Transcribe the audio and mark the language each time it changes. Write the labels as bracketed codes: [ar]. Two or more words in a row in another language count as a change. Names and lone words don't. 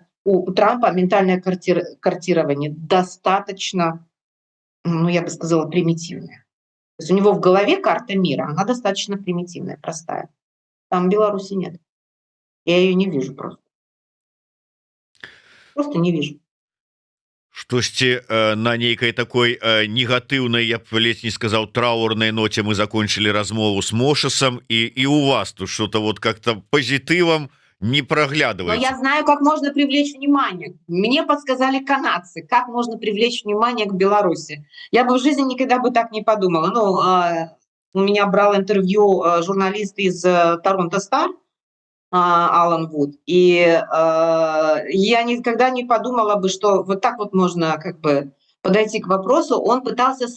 [ru] У Трампа ментальное картирование достаточно, ну, я бы сказала, примитивное. То есть у него в голове карта мира, она достаточно примитивная, простая. Там Беларуси нет. Я ее не вижу просто. Просто не вижу. [be] Штосьці на нейкай такой негатыўнай, я б ледзь не сказал, траурнай ноце [ru] мы закончили размову с Мошасом, и у вас тут что-то вот как-то позитывом не Но проглядывается. я знаю, как можно привлечь внимание. Мне подсказали канадцы, как можно привлечь внимание к Беларуси. Я бы в жизни никогда бы так не подумала. Ну, у меня брал интервью журналист из Торонто Стар, Алан Вуд, и я никогда не подумала бы, что вот так вот можно как бы подойти к вопросу.